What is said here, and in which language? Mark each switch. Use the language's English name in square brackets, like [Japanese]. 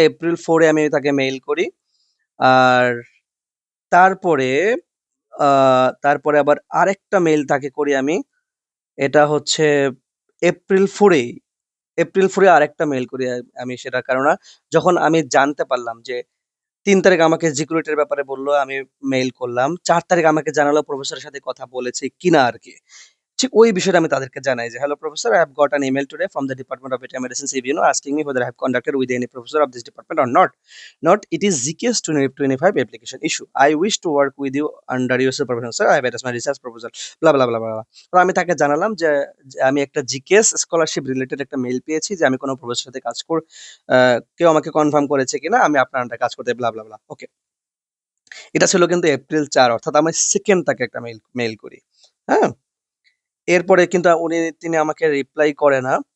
[Bangla] April ৪ এ আমি তাকে mail করি। আর তারপরে আ তারপরে আবার আরেকটা মেইল তাকে করি আমি। এটা হচ্ছে এপ্রিল ৪ এই। এপ্রিল ৪ এ আরেকটা মেইল করি আমি সেটা কেননা যখন আমি জানতে পারলাম যে ৩ তারিখ আমাকে জিক্রুইট এর ব্যাপারে বলল, আমি মেইল করলাম। ৪ তারিখ আমাকে জানালো প্রফেসরের সাথে কথা বলেছে কিনা আরকি। ঠিক ওই বিষয়টা আমি তাদেরকে জানাই যে, [English] "Hello professor, I have got an email today from the Department of Veterinary Medicine CVNO asking me whether I have conducted with any professor of this department or not. Not, it is GKS 2025 application issue. I wish to work with you under your supervision, sir. I have attached my research proposal." blah blah blah blah blah। [Bangla] তো আমি তাকে জানালাম যে আমি একটা GKS scholarship related একটা mail পেয়েছি যে আমি কোনো প্রফেসরের সাথে কেউ আমাকে কনফার্ম করেছে কিনা আমি আপনার আন্ডারে কাজ করতে blah blah blah। ওকে, এটা ছিল কিন্তু এপ্রিল 4, অর্থাৎ আমি সেকেন্ড তাকে একটা মেইল করি। হ্যাঁ, এরপরে কিন্তু তিনি আমাকে রিপ্লাই করে না।